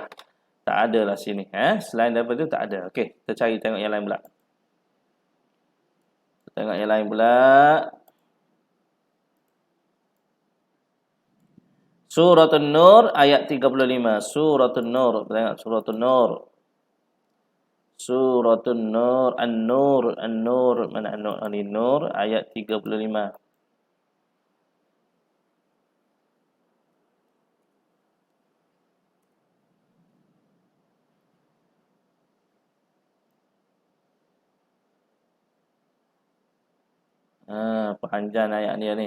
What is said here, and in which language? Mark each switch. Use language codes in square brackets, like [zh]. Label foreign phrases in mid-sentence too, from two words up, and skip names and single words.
[ms] Tak ada lah sini. Selain daripada itu tak ada. Okey, kita cari tengok yang lain pula. Tengok yang lain pula. Surah An-Nur ayat 35. Surah An-Nur. Tengok Surah An-Nur. Surah An-Nur. An-Nur. An-Nur. Mana An-Nur? An-Nur ayat 35. Panjang ayat dia ni.